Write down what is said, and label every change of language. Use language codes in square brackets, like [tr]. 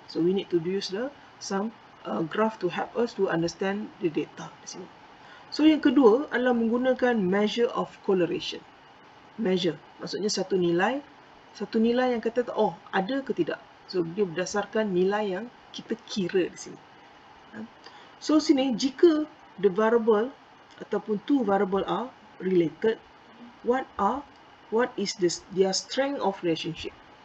[en] So we need to use some graph to help us to understand the data [ms] di sini. So yang kedua adalah menggunakan [en] measure of correlation. [ms] Measure, maksudnya satu nilai yang kata ada ke tidak. So dia berdasarkan nilai yang kita kira di sini. [en] So [ms] sini jika [en] the variable [ms] ataupun [en] two variable are related, what is their strength of relationship?